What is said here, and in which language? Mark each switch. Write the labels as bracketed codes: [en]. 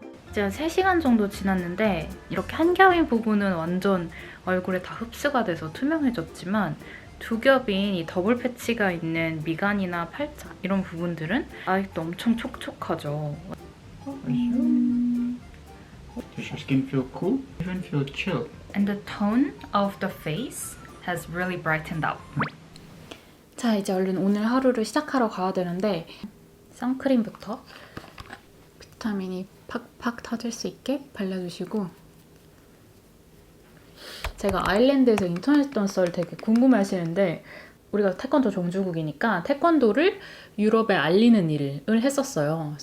[ko] 이제 3시간 정도 지났는데 이렇게 한겹인 부분은 완전 얼굴에 다 흡수가 돼서 투명해졌지만 두 겹인 이 더블 패치가 있는 미간이나 팔자 이런 부분들은 아직도 엄청 촉촉하죠. [en] Does your skin feel cool? Even feel chill? And the tone of the face has really brightened up. [ko] 자, 이제 얼른 오늘 하루를 시작하러 가야 되는데 선크림부터 비타민이 팍팍 터질 수 있게 발라주시고, 제가 아일랜드에서 인터냈던 썰 되게 궁금해하시는데 우리가 태권도 종주국이니까 태권도를 유럽에 알리는 일을 했었어요.